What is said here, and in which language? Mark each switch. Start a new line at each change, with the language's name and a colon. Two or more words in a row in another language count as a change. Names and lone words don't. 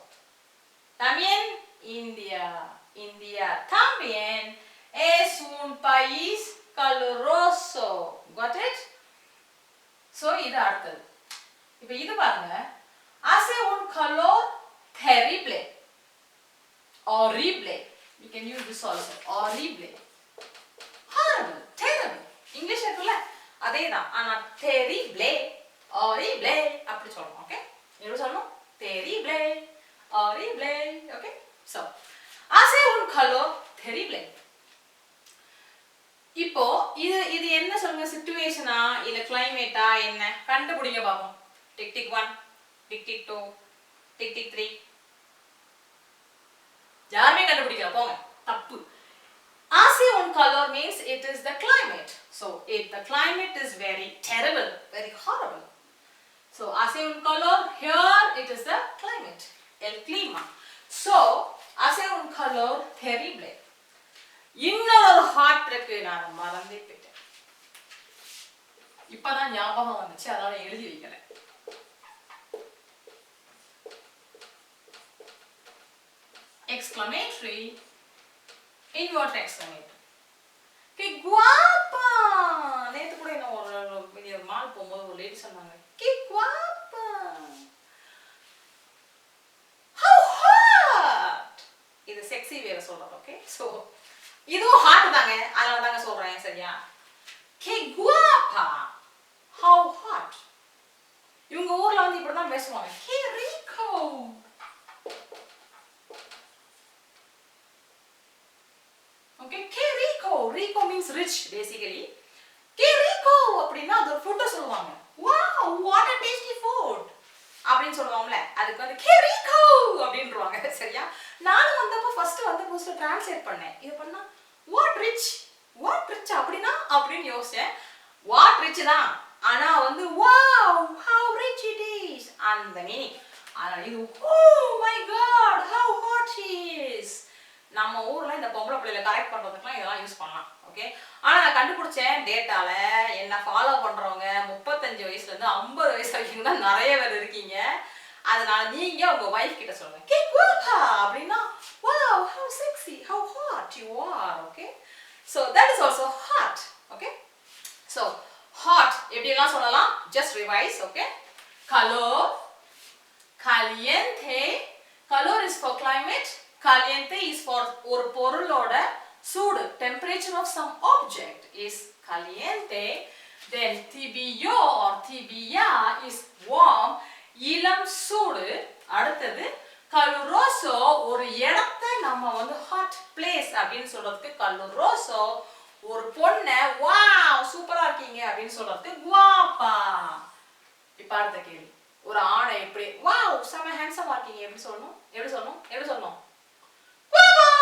Spanish: También India también es un país caluroso.
English: Got it? So,
Tamil: இது அடுத்தது. இப்போ இது பாருங்க.
Spanish: Hace un calor terrible.
English: Horrible. We can use this also. Horrible. Horrible. Terrible. English
Tamil: இருக்குல்ல அதேதான். ஆனா
Spanish: terrible. Horrible
Tamil: அப்படி சொல்லணும். ஓகே? எப்படி சொல்லணும்?
Spanish: Terrible. Horrible. Okay? So, hace un calor terrible.
Tamil: இப்போ இது என்ன சொல்லுங்க, சிச்சுவேஷனா இல்ல கிளைமேட்டா என்ன கண்டுபிடிங்க பாப்போம். டிக் டிக் 1, டிக் டிக் 2, டிக் டிக் 3. யாருமே கண்டுபிடிக்கல, போங்க, தப்பு.
Spanish: Hace un calor
English: means it is the climate. So, if the climate is very terrible, very horrible. So,
Spanish: hace un calor,
English: here it is the climate,
Spanish: el clima. So, hace un calor terrible.
Tamil: இன்னொரு ஹாட் இருக்கு, நான் மறந்தே போயிட்டேன். இப்பதான் ஞாபகம் வந்துச்சு, அதனால எழுதி வைக்கல.
English: Exclamatory, inverted exclamatory.
Spanish: Que guapa!
Tamil: நேத்து கூட என்ன ஒரு மால் போகும்போது ஒரு லேடி சொன்னாங்க,
Spanish: que guapa!
English: How hot!
Tamil: இது செக்ஸி வேற சொல்றது, ஓகே? சோ இதுவும் ஹாட் தாங்க, அதனால தாங்க சொல்றேன், சரியா?
Spanish: Que guapa!
English: How hot!
Tamil: இவங்க ஊர்ல வந்து இப்படி தான் பேசுவாங்க.
Spanish: Que rico! Okay, que rico!
English: Rico means rich, basically.
Spanish: Que rico!
Tamil: அப்படின்னா அது ஒரு ஃபுட் சொல்லுவாங்க.
English: Wow, what a tasty food!
Tamil: அப்படின்னு சொல்லுவாங்கல, அதுக்கு வந்து
Spanish: que rico!
Tamil: அப்படின்றாங்க, சரியா? நானும் வந்தப்போ
English: first translate
Tamil: பண்ணேன். இது பண்ணா
English: what rich
Tamil: அப்படினா அப்படின்னு யோசிச்சேன்.
English: what rich
Tamil: தான், ஆனா வந்து
English: wow, how rich it is அந்த மீனிங்.
Tamil: அதனால இது
English: oh my god, how hot she is.
Tamil: நம்ம ஊர்ல இந்த பொம்பளை பிள்ளைகளை கரெக்ட் பண்றதுக்குலாம் இதெல்லாம் யூஸ் பண்ணலாம், ஓகே? ஆனா நான் கண்டுபிடிச்சேன் டேட்டால, என்ன ஃபாலோ பண்றவங்க 35 வயசுல இருந்து 50 வயசு வரைக்கும் தான் நிறைய பேர் இருக்கீங்க. அதனால நீங்க உங்க வைஃப் கிட்ட சொல்லுங்க,
Spanish: que guapa
English: அப்படினா wow, how sexy, how hot you are, okay? So that is also hot, okay? So hot
Tamil: எப்படி எல்லாம் சொல்லலாம்,
English: just revise, okay?
Spanish: Calor, caliente.
English: Calor is for climate, caliente is for
Tamil: ஒரு பொருளோட சூடு,
English: temperature of some object is caliente. Then tibio or tibia is warm,
Tamil: இளம் சூடு. அடுத்தது caluroso, ஒரு இடத்தை நம்ம வந்து
English: hot place
Tamil: அப்படின்னு சொல்றதுக்கு caluroso. ஒரு பொண்ணை wow சூப்பரா இருக்கீங்க அப்படின்னு சொல்றதுக்கு guapa. இப்ப அடுத்த கேள்வி, ஒரு ஆணை எப்படி wow செம ஹேண்ட்ஸமா இருக்கீங்க எப்படி சொல்லணும், எப்படி சொல்லணும் guapo.